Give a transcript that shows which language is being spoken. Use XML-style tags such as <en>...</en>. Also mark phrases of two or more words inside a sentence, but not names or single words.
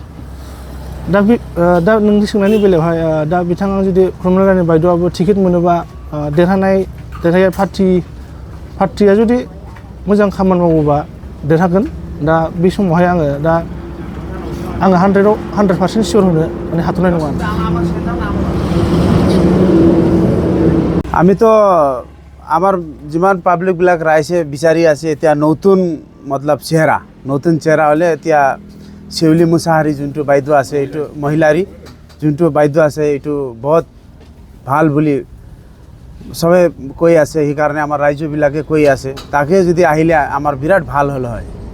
<brx>दा नोंनि सोंनायनि बेलायावहाय दा बिथाङा जुदि प्रमिला रानि बायद'आबो टिकेट मोनोबा देरहानाय पार्टिया जुदि मोजां खामानि मावोबा देरहागोन दा बे समावहाय आङो 100% सियर होनो माने हाथ'नाय नङा</brx> <as>আমি তো আমার যিমান পাব্লিকবিলাক ৰাইজে বিচাৰি আছে এতিয়া নতুন মতলব নতুন চেহেৰা হ'লে এতিয়া সেউলি মুছাহাৰী যোনটো বাইদেউ আছে এইটো মহিলাৰী যোনটো বাইদেউ আছে এইটো বহুত ভাল বুলি সবে কৈ আছে সেইকাৰণে আমাৰ ৰাইজবিলাকে কৈ আছে তাকে যদি আহিলে আমাৰ বিৰাট ভাল হ'ল হয়</as>